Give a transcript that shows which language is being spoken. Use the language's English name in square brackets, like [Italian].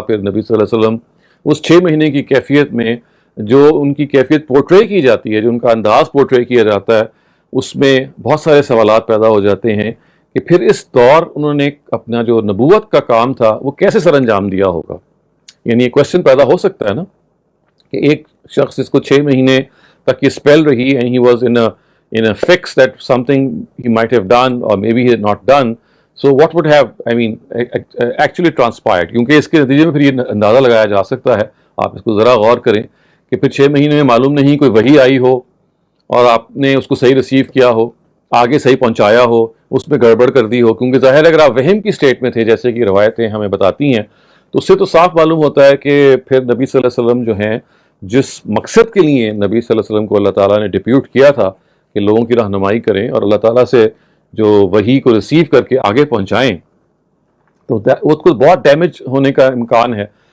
[Urdu] پھر نبی صلی اللہ علیہ وسلم اس 6 مہینے کی کیفیت میں جو ان کی کیفیت پورٹرے کی جاتی ہے, جو ان کا انداز پورٹرے کیا جاتا ہے, اس میں بہت سارے سوالات پیدا ہو جاتے ہیں کہ پھر اس دور انہوں نے اپنا جو نبوت کا کام تھا وہ کیسے سر انجام دیا ہوگا. یعنی یہ کوشچن پیدا ہو سکتا ہے نا کہ ایک شخص جس کو 6 مہینے تک یہ اسپیل رہی [English] and he was in a fix that something he might have done or maybe he had not done, so what would have actually transpired. [Urdu] کیونکہ اس کے نتیجے میں پھر یہ اندازہ لگایا جا سکتا ہے, آپ اس کو ذرا غور کریں کہ پھر 6 مہینے میں معلوم نہیں کوئی وحی آئی ہو اور آپ نے اس کو صحیح ریسیو کیا ہو, آگے صحیح پہنچایا ہو, اس میں گڑبڑ کر دی ہو. کیونکہ ظاہر ہے اگر آپ وہم کی اسٹیٹ میں تھے جیسے کہ روایتیں ہمیں بتاتی ہیں, تو اس سے تو صاف معلوم ہوتا ہے کہ پھر نبی صلی اللہ علیہ وسلم جو ہیں جس مقصد کے لیے نبی صلی اللہ علیہ وسلم کو اللہ تعالیٰ نے ڈپیوٹ کیا تھا کہ لوگوں کی رہنمائی کریں اور اللہ تعالیٰ سے جو وحی کو ریسیو کر کے آگے پہنچائیں, تو اس کو بہت ڈیمیج ہونے کا امکان ہے.